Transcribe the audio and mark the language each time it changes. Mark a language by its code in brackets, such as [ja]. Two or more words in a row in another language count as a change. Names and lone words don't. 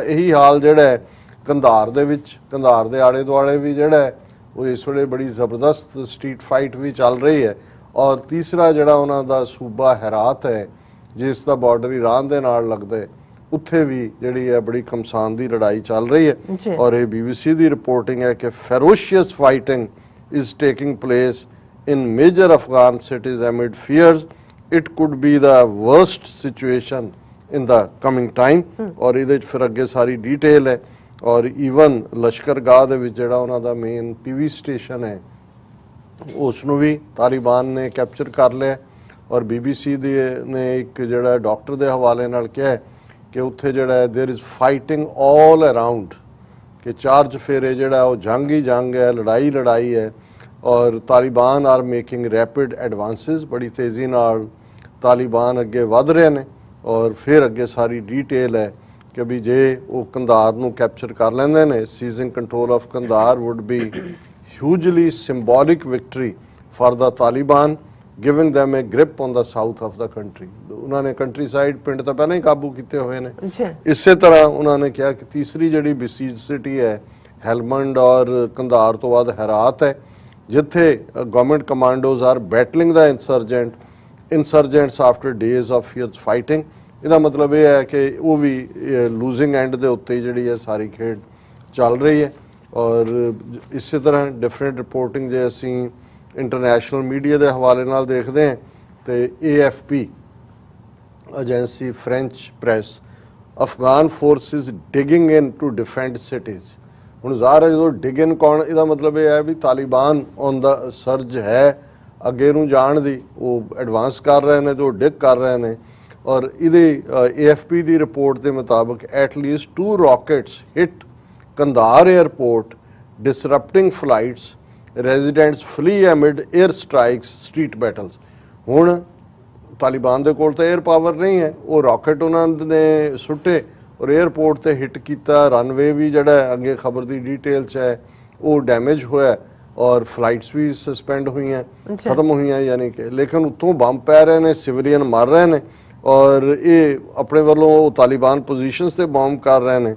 [pa] ਇਹੀ ਹਾਲ ਜਿਹੜਾ ਹੈ ਕੰਧਾਰ ਦੇ ਵਿੱਚ, ਕੰਧਾਰ ਦੇ ਆਲੇ ਦੁਆਲੇ ਵੀ ਜਿਹੜਾ ਉਹ ਇਸ ਵੇਲੇ ਬੜੀ ਜ਼ਬਰਦਸਤ [en] street fight [pa] ਵੀ ਚੱਲ ਰਹੀ ਹੈ। ਔਰ ਤੀਸਰਾ ਜਿਹੜਾ ਉਹਨਾਂ ਦਾ ਸੂਬਾ ਹੈਰਾਤ ਹੈ ਜਿਸ ਦਾ ਬਾਰਡਰ ਈਰਾਨ ਦੇ ਨਾਲ ਲੱਗਦਾ ਹੈ, ਉੱਥੇ ਵੀ ਜਿਹੜੀ ਹੈ ਬੜੀ ਘਮਸਾਨ ਦੀ ਲੜਾਈ ਚੱਲ ਰਹੀ ਹੈ। ਔਰ ਇਹ BBC ਦੀ ਰਿਪੋਰਟਿੰਗ ਹੈ ਕਿ [en] ferocious fighting is taking place in major Afghan cities amid fears it could be the worst situation in the coming time। [pa] ਔਰ ਇਹਦੇ 'ਚ ਫਿਰ ਅੱਗੇ ਸਾਰੀ ਡਿਟੇਲ ਹੈ। ਔਰ ਈਵਨ ਲਸ਼ਕਰਗਾਹ ਦੇ ਵਿੱਚ ਜਿਹੜਾ ਉਹਨਾਂ ਦਾ [en] main TV station [pa] ਹੈ ਉਸ ਨੂੰ ਵੀ ਤਾਲਿਬਾਨ ਨੇ ਕੈਪਚਰ ਕਰ ਲਿਆ। ਔਰ BBC ਨੇ ਇੱਕ ਜਿਹੜਾ ਡਾਕਟਰ ਦੇ ਹਵਾਲੇ ਨਾਲ ਕਿਹਾ ਕਿ ਉੱਥੇ ਜਿਹੜਾ [en] there is fighting all around, [pa] ਕਿ ਚਾਰ ਚਫੇਰੇ ਜਿਹੜਾ ਉਹ ਜੰਗ ਹੀ ਜੰਗ ਹੈ, ਲੜਾਈ ਲੜਾਈ ਹੈ। ਔਰ [en] Taliban are making rapid advances, [pa] ਬੜੀ ਤੇਜ਼ੀ ਨਾਲ ਤਾਲਿਬਾਨ ਅੱਗੇ ਵਧ ਰਹੇ ਨੇ। ਔਰ ਫਿਰ ਅੱਗੇ ਸਾਰੀ ਡਿਟੇਲ ਹੈ ਕਿ ਵੀ ਜੇ ਉਹ ਕੰਧਾਰ ਨੂੰ ਕੈਪਚਰ ਕਰ ਲੈਂਦੇ ਨੇ, [en] seizing control of Kandahar would be hugely symbolic victory for the Taliban, giving them a grip on the south of the country। [pa] ਉਹਨਾਂ ਨੇ ਕੰਟਰੀ ਸਾਈਡ ਪਿੰਡ ਤਾਂ ਪਹਿਲਾਂ ਹੀ ਕਾਬੂ ਕੀਤੇ ਹੋਏ ਨੇ। ਇਸੇ ਤਰ੍ਹਾਂ ਉਹਨਾਂ ਨੇ ਕਿਹਾ ਕਿ ਤੀਸਰੀ ਜਿਹੜੀ ਬੀਸੀਜ ਸਿਟੀ ਹੈ ਹੈਲਮੰਡ ਔਰ ਕੰਧਾਰ ਤੋਂ ਬਾਅਦ ਹੈਰਾਤ ਹੈ, ਜਿੱਥੇ [en] government commandos are battling the insurgents after days of fierce fighting। [pa] ਇਹਦਾ ਮਤਲਬ ਇਹ ਹੈ ਕਿ ਉਹ ਵੀ [en] losing end [pa] ਦੇ ਉੱਤੇ ਜਿਹੜੀ ਹੈ ਸਾਰੀ ਖੇਡ ਚੱਲ ਰਹੀ ਹੈ। ਔਰ ਇਸੇ ਤਰ੍ਹਾਂ [en] different reporting [pa] ਜੇ ਅਸੀਂ [en] international media [pa] ਦੇ ਹਵਾਲੇ ਨਾਲ ਦੇਖਦੇ ਹਾਂ ਤੇ AFP ਏਜੰਸੀ ਫ੍ਰੈਂਚ ਪ੍ਰੈਸ, [en] Afghan forces digging in to defend cities. [pa] ਹੁਣ ਜ਼ਾਹਰ ਹੈ ਜਦੋਂ [en] dig in [pa] ਕੌਣ, ਇਹਦਾ ਮਤਲਬ ਇਹ ਹੈ ਵੀ [en] Taliban on the surge [pa] ਹੈ ਅੱਗੇ ਨੂੰ ਜਾਣ ਦੀ, ਉਹ ਐਡਵਾਂਸ ਕਰ ਰਹੇ ਨੇ ਤੇ ਉਹ ਡਿਗ ਕਰ ਰਹੇ ਨੇ। ਔਰ ਇਹਦੇ AFP ਦੀ ਰਿਪੋਰਟ ਦੇ ਮੁਤਾਬਕ [en] at least 2 rockets hit Kandahar airport disrupting flights, residents flee amid air strikes, street battles। [pa] ਹੁਣ ਤਾਲਿਬਾਨ ਦੇ ਕੋਲ ਤਾਂ [en] air power [pa] ਨਹੀਂ ਹੈ, ਉਹ ਰਾਕਟ ਉਹਨਾਂ ਨੇ ਸੁੱਟੇ ਔਰ 에ਅਰਪੋਰਟ ਤੇ ਹਿੱਟ ਕੀਤਾ। ਰਨਵੇ ਵੀ ਜਿਹੜਾ ਅੱਗੇ ਖਬਰ ਦੀ ਡਿਟੇਲ 'ਚ ਹੈ ਉਹ ਡੈਮੇਜ ਹੋਇਆ ਔਰ ਫਲਾਈਟਸ ਵੀ ਸਸਪੈਂਡ ਹੋਈਆਂ, ਖਤਮ ਹੋਈਆਂ ਯਾਨੀ ਕਿ, ਲੇਕਿਨ ਉੱਤੋਂ ਬੰਬ ਪੈ ਰਹੇ ਨੇ, ਸਿਵਲੀਅਨ ਮਰ ਰਹੇ ਨੇ ਔਰ ਇਹ ਆਪਣੇ ਵੱਲੋਂ ਤਾਲਿਬਾਨ ਪੋਜੀਸ਼ਨਸ ਤੇ ਬੰਬ ਕਰ ਰਹੇ ਨੇ।